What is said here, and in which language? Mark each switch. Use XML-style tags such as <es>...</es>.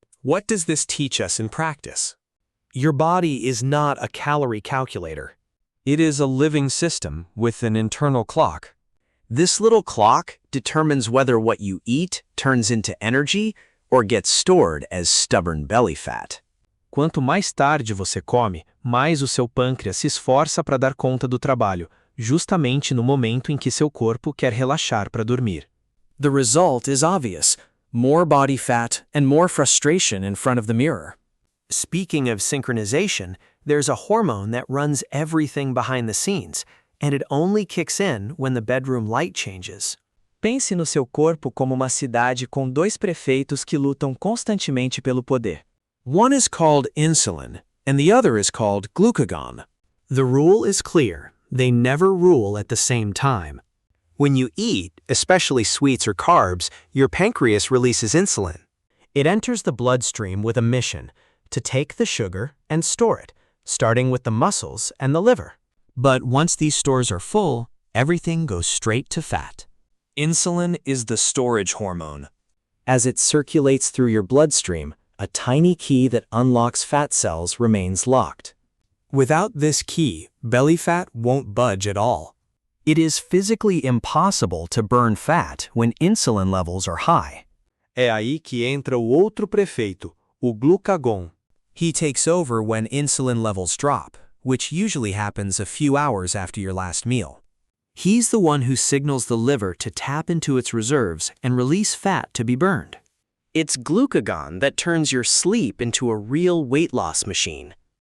<en>What does this teach us in practice? Your body is not a calorie calculator. It is a living system with an internal clock. This little clock determines whether what you eat turns into energy or gets stored as stubborn belly fat.</en> <pt>Quanto mais tarde você come, mais o seu pâncreas se esforça para dar conta do trabalho, justamente no momento em que seu corpo quer relaxar para dormir.</pt> <en>The result is obvious: more body fat and more frustration in front of the mirror. Speaking of synchronization, there's a hormone that runs everything behind the scenes, and it only kicks in when the bedroom light changes.</en> <pt>Pense no seu corpo como uma cidade com dois prefeitos que lutam constantemente pelo poder.</pt> <en>One is called insulin, and the other is called glucagon. The rule is clear: they never rule at the same time. When you eat, especially sweets or carbs, your pancreas releases insulin. It enters the bloodstream with a mission: to take the sugar and store it, starting with the muscles and the liver. But once these stores are full, everything goes straight to fat. Insulin is the storage hormone. As it circulates through your bloodstream, a tiny key that unlocks fat cells remains locked. Without this key, belly fat won't budge at all. It is physically impossible to burn fat when insulin levels are high.</en> <pt>É aí que entra o outro prefeito, o glucagon.</pt> <en>He takes over when insulin levels drop, which usually happens a few hours after your last meal. He's the one who signals the liver to tap into its reserves and release fat to be burned. It's glucagon that turns your sleep into a real weight loss machine.</en>